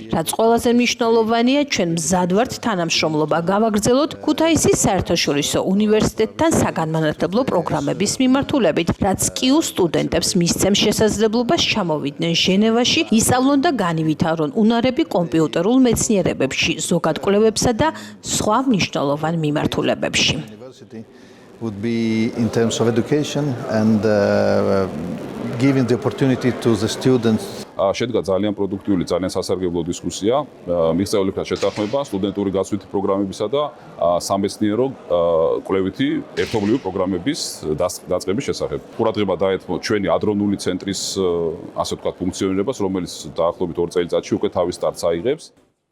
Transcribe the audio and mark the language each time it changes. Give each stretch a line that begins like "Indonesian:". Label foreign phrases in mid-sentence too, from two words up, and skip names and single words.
Georgian: რაც ყველაზე მნიშვნელოვანია, ჩვენ მზად ვართ თანამშრომლობა გავაგრძელოთ ქუთაისის საერთაშორისო უნივერსიტეტთან საგანმანათლებლო პროგრამების მიმართულებით, რაც კიუს სტუდენტებს მისცემს შესაძლებლობას ჩამოვიდნენ ჟენევაში, ისწავლონ და განივითარონ უნარები კომპიუტერულ მეცნიერებებში, ზოგად კვლევებსა და სხვა მნიშვნელოვან მიმართულებებში.
English: Would be in terms of education and giving the opportunity to the students.
Georgian: შედგა ძალიან პროდუქტიული, ძალიან სასარგებლო დისკუსია, მიღწეულებთან შეთანხმება სტუდენტური გაცვლითი პროგრამებისა და სამეცნიერო კვლევითი ერთობლივი პროგრამების დაწყების შესახებ. ყურადღება დაეთმო ჩვენი ადრონული ცენტრის, ასე ვთქვათ, ფუნქციონირებას, რომელიც დაახლოებით 2 წელიწადში უკვე თავის სტარტს აიღებს.